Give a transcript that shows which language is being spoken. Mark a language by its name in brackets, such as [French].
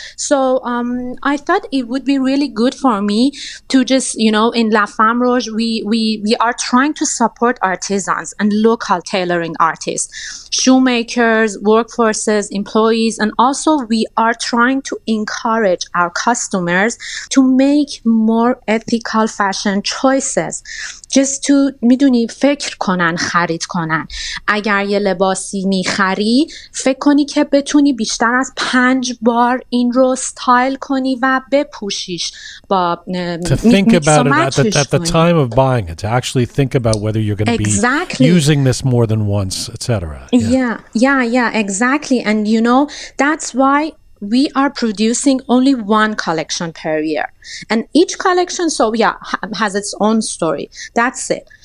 [English] So I thought it would be really good for me to just, in La Femme Roje, we are trying to support artisans and local tailoring artists, shoemakers, workforces, employees, and also we are trying to encourage our customers to make more ethical fashion choices. just to [Persian] میدونی فکر کنن خرید کنن. اگر یه لباسی میخری فکر کنی که بتونی بیشتر از 5 بار این رو ستایل کنی و بپوشیش با [English] to think about it at the time of buying it, to actually think about whether you're going to be using this more than once, etc. Yeah, exactly. And you know, that's why we are producing only one collection per year, and each collection has its own story. That's it.